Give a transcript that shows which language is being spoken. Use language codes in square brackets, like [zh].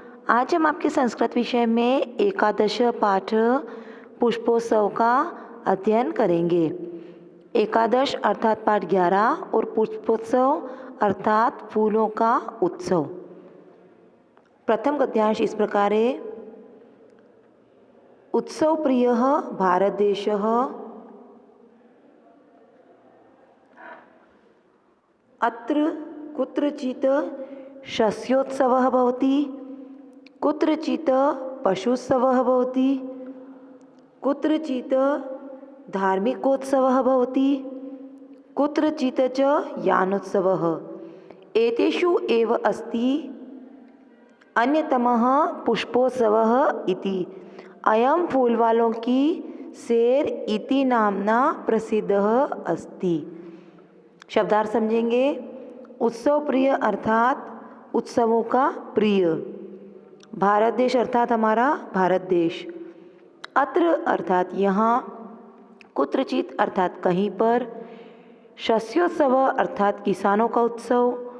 [hi] आज हम आपके संस्कृत विषय में एकादश पाठ पुष्पोत्सव का अध्ययन करेंगे। एकादश अर्थात पाठ 11 और पुष्पोत्सव अर्थात फूलों का उत्सव। प्रथम गद्यांश इस प्रकार है। [sa] उत्सव प्रिय भारत देश अत्र कुत्रचित् शस्योत्सवः भवति, कुत्रचित् पशुत्सवः भवति, कुत्रचित् धार्मिकोत्सवः भवति, कुत्रचित् च यानोत्सवः। एतेषु एव अस्ति अन्यतमः पुष्पोत्सवः इति। अयं फूलवालों की सैर इति नामना प्रसिद्धः अस्ति। [hi] शब्दार्थ समझेंगे। उत्सव प्रिय अर्थात उत्सवों का प्रिय। भारत देश अर्थात हमारा भारत देश। अत्र अर्थात यहाँ। कुत्रचित अर्थात कहीं पर। शस्योत्सव अर्थात किसानों का उत्सव।